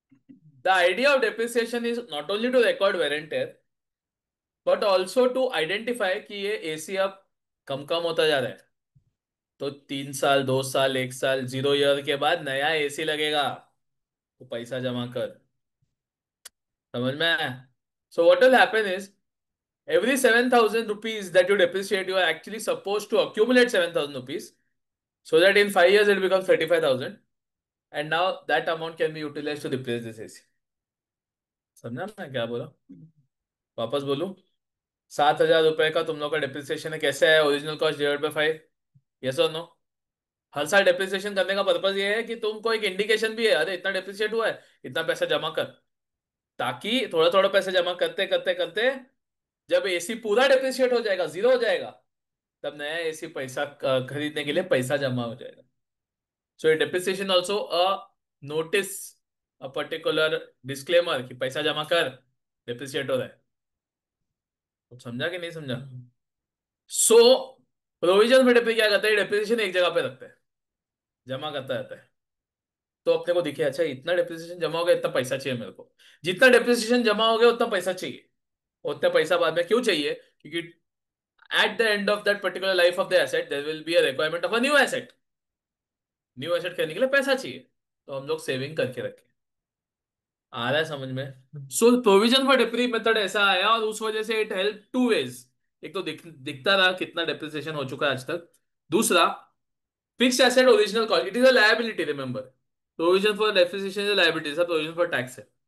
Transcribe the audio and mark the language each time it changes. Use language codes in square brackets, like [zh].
[en] the idea of depreciation is not only to record wear and tear, but also to identify [hi] कि ये AC अब कम कम होता जा रहा है। तो 3 साल, 2 साल, 1 साल, 0 ईयर के बाद नया एसी लगेगा, तो पैसा जमा कर। समझ में आया? [en] So what will happen is, every 7,000 rupees that you depreciate, you are actually supposed to accumulate 7,000 rupees, so that in 5 years it becomes 35,000, and now that amount can be utilized to replace this AC. [hi] समझा मैं क्या बोला? वापस बोलूं, 7,000 रुपए का तुम लोग का डिप्रिसिएशन है, कैसे है? Original cost divide by 5, yes और नो? हर साल डिप्रिसिएशन करने का पर्पज ये है कि तुमको एक इंडिकेशन भी है, अरे इतना डिप्रिसिएट हुआ है, इतना पैसा जमा कर। ताकि थोड़ा थोड़ा पैसा जमा करते करते करते, जब एसी पूरा डिप्रिशिएट हो जाएगा, जीरो हो जाएगा, तब नया एसी पैसा खरीदने के लिए पैसा जमा हो जाएगा। [en] so depreciation also a notice, a particular disclaimer [hi] कि पैसा जमा कर, डिप्रिशिएट हो रहा है। तो समझा कि नहीं समझा? सो प्रोविजन में डिप्री क्या करता है, डिप्रिसिएशन एक जगह पे रखता है, जमा करता रहता है। तो अपने को दिखे अच्छा इतना डिप्रिसिएशन जमा हो गया, इतना पैसा चाहिए मेरे को। जितना डिप्रिसिएशन जमा हो गया उतना पैसा चाहिए। उतना पैसा बाद में क्यों चाहिए? [en] क्योंकि at the end of that particular life of the asset there will be a requirement of a new asset, [hi] new asset खरीदने के लिए पैसा चाहिए। तो हम लोग सेविंग करके रखें। आ रहा है समझ में? सो प्रोविजन फॉर डेप्री मेथड ऐसा आया और उस वजह से [en] It help to wage. [hi] एक तो दिखता रहा कितना डेप्रिसिएशन हो चुका है आज तक। दूसरा, fixed asset original cost, [en] It is a liability, remember. [hi] Provision for depreciation is liability, सब प्रोविजन फॉर टैक्स है।